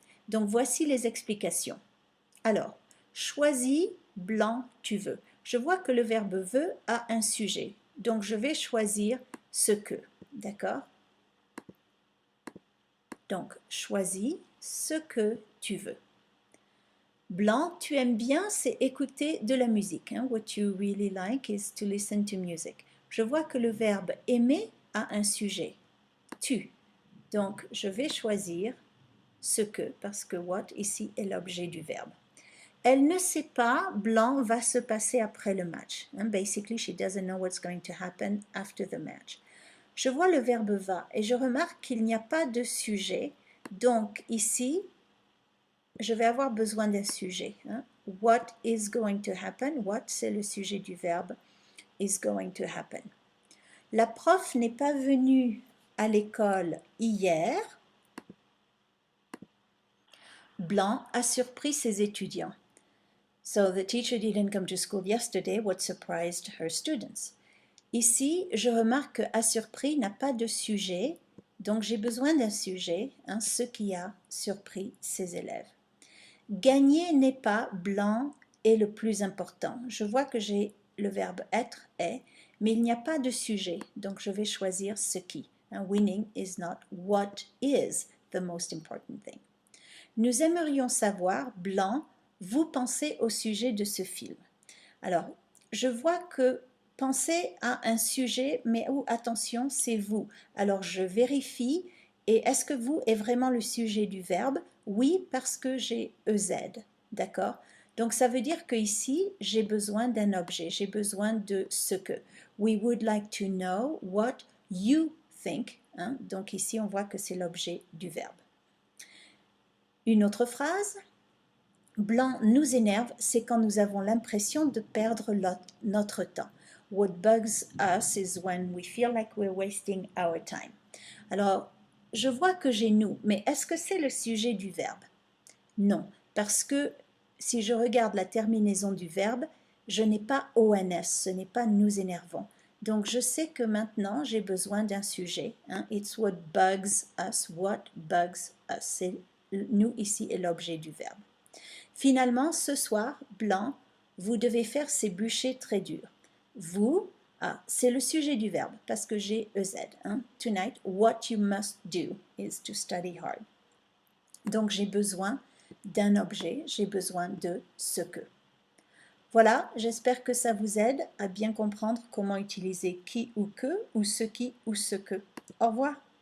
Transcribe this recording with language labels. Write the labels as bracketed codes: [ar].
[fr] Donc voici les explications. Alors, choisis blanc tu veux. Je vois que le verbe veut a un sujet, donc je vais choisir ce que, d'accord? Donc, choisis ce que tu veux. Blanc, tu aimes bien, c'est écouter de la musique. Hein? [en] What you really like is to listen to music. [fr] Je vois que le verbe aimer a un sujet, tu. Donc, je vais choisir ce que, parce que what ici est l'objet du verbe. Elle ne sait pas, blanc, va se passer après le match. [en] Basically, she doesn't know what's going to happen after the match. [fr] Je vois le verbe va et je remarque qu'il n'y a pas de sujet. Donc, ici, je vais avoir besoin d'un sujet. [en] What is going to happen? What, [fr] c'est le sujet du verbe [en] is going to happen. [fr] La prof n'est pas venue à l'école hier. Blanc a surpris ses étudiants. [en] So the teacher didn't come to school yesterday, what surprised her students. [fr] Ici, je remarque que a surpris n'a pas de sujet, donc j'ai besoin d'un sujet, ce qui a surpris ses élèves. Gagner n'est pas blanc est le plus important. Je vois que j'ai le verbe être, est, mais il n'y a pas de sujet, donc je vais choisir ce qui. [en] Winning is not what is the most important thing. [fr] Nous aimerions savoir, blanc, vous pensez au sujet de ce film. Alors, je vois que penser à un sujet, mais attention, c'est vous. Alors, je vérifie, et est-ce que vous est vraiment le sujet du verbe? Oui, parce que j'ai EZ, d'accord? Donc, ça veut dire qu'ici, j'ai besoin d'un objet, j'ai besoin de ce que. [en] We would like to know what you think. [fr] Donc, ici, on voit que c'est l'objet du verbe. Une autre phrase, blanc nous énerve, c'est quand nous avons l'impression de perdre notre temps. [en] What bugs us is when we feel like we're wasting our time. [fr] Alors, je vois que j'ai nous, mais est-ce que c'est le sujet du verbe? Non, parce que si je regarde la terminaison du verbe, je n'ai pas ONS, ce n'est pas nous énervons. Donc, je sais que maintenant, j'ai besoin d'un sujet. [en] It's what bugs us, what bugs us. [fr] Nous ici est l'objet du verbe. Finalement, ce soir, blanc, vous devez faire ces bûchers très durs. Vous, c'est le sujet du verbe parce que j'ai EZ. [en] Tonight, what you must do is to study hard. [fr] Donc, j'ai besoin d'un objet, j'ai besoin de ce que. Voilà, j'espère que ça vous aide à bien comprendre comment utiliser qui ou que, ou ce qui ou ce que. Au revoir.